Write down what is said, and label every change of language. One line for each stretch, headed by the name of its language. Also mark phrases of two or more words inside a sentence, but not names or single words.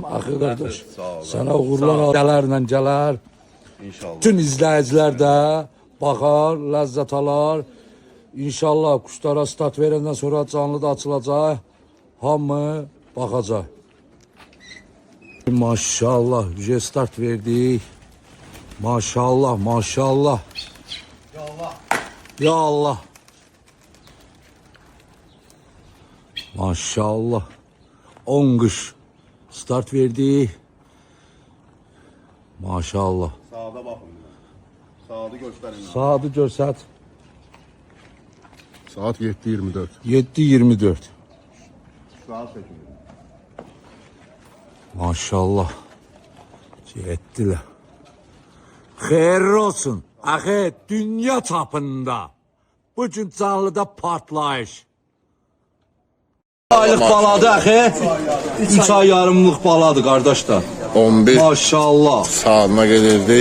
Azerbaijani: Axı qardaş, sənə uğurlar gələrlə gələr. İnşallah. Bütün izləyicilər də baxar, ləzzət alar. İnşallah quşlara start verəndən sonra canlı da açılacaq. Hamı baxacaq. Maşallah, start verdik. Maşallah, maşallah. Ya Allah. Maşallah. 10 kış start verdi. Maşallah.
Turkish: Sağda bakın. Sağda gösterin.
Azerbaijani: Saatı görsət. Saat 7:24. 7:24.
Turkish: Saat çekiyor. Maşallah. Ettiler.
Azerbaijani: Xeyirli olsun. Axı dünya çapında.
Turkish: Bugün canlıda partlayış.
Azerbaijani: Aylık baladı axı. 3 ay yarımlıq baladı qardaşlar. 11 Maşallah.
Turkish: saatına gelirdi.